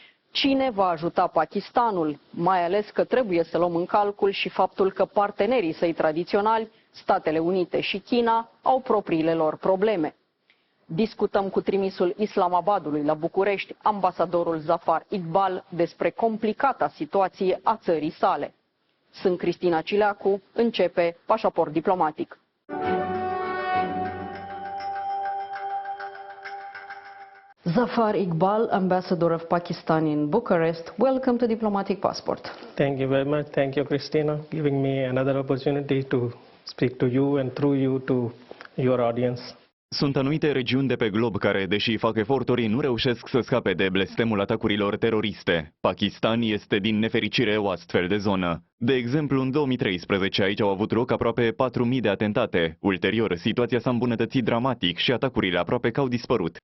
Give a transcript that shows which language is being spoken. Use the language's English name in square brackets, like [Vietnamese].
[Romanian] Cine va ajuta Pakistanul? Mai ales că trebuie să luăm în calcul și faptul că partenerii săi tradiționali, Statele Unite și China, au propriile lor probleme. Discutăm cu trimisul Islamabadului la București, ambasadorul Zafar Iqbal, despre complicata situație a țării sale. Sunt Cristina Cileacu, începe Pașaport diplomatic. [English] Zafar Iqbal, Ambassador of Pakistan in Bucharest, welcome to Diplomatic Passport. Thank you very much. Thank you, Cristina, giving me another opportunity to speak to you and through you to your audience. [Romanian] Sunt anumite regiuni de pe glob care, deși fac eforturi, nu reușesc să scape de blestemul atacurilor teroriste. Pakistan este din nefericire o astfel de zonă. De exemplu, în 2013 aici au avut loc aproape 4.000 de atentate. Ulterior, situația s-a îmbunătățit dramatic și atacurile aproape că au dispărut.